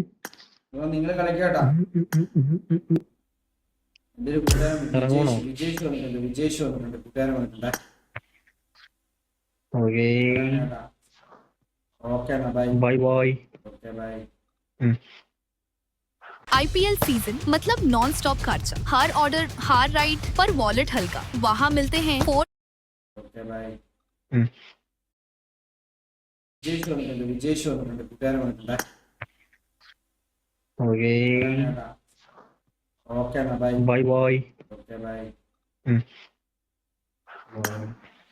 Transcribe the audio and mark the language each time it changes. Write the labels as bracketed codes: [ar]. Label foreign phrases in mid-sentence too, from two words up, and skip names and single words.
[ml] നിങ്ങൾ കളിക്കാട്ടാ. എന്റെ ഒരു കൂട്ടുകാരൻ ഇറങ്ങണോ? വിജേഷ് വന്നിട്ടുണ്ട് കൂട്ടുകാരൻ വന്നിട്ടുണ്ടേ. ഓക്കേ ഓക്കെ എന്നാ ബൈ. ബൈ ബൈ. ഓക്കെ ബൈ. [hi] IPL सीजन मतलब [en] non stop [hi] खर्चा, हर ऑर्डर हर राइड पर वॉलेट हल्का। वहाँ मिलते हैं 4 [ml] ഓക്കെ ബൈ. വിജേഷ് വന്നിട്ടുണ്ട് കൂട്ടുകാരൻ വന്നിട്ടുണ്ടേ. ഓക്കേ ഓക്കെ എന്നാ ബൈ. ബൈ ബൈ. ഓക്കെ ബൈ.